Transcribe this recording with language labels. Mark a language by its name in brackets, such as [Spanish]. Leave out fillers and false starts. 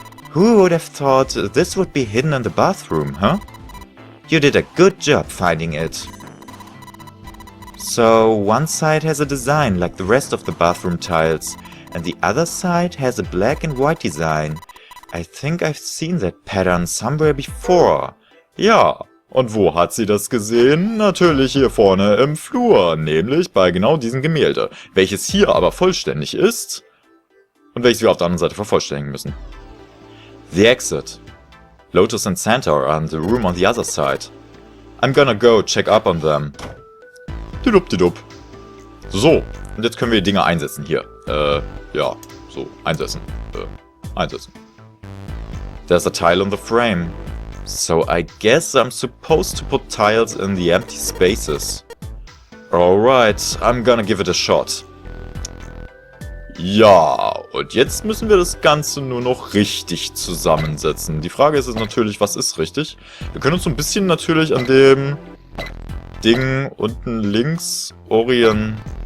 [English] Who would have thought this would be hidden in the bathroom, huh? You did a good job finding it. So, one side has a design like the rest of the bathroom tiles, and the other side has a black and white design. I think I've seen that pattern somewhere before. [German] Ja, und wo hat sie das gesehen? Natürlich hier vorne im Flur, nämlich bei genau diesem Gemälde, welches hier aber vollständig ist und welches wir auf der anderen Seite vervollständigen müssen. [English] The exit. Lotus and Santa are in the room on the other side. I'm gonna go check up on them. Didup. [German] So, und jetzt können wir die Dinge einsetzen hier. Ja, so, einsetzen. Einsetzen. [English] There's a tile in the frame. So I guess I'm supposed to put tiles in the empty spaces. Alright, I'm gonna give it a shot. [German] Ja, und jetzt müssen wir das Ganze nur noch richtig zusammensetzen. Die Frage ist jetzt natürlich, was ist richtig? Wir können uns so ein bisschen natürlich an dem Ding unten links orientieren.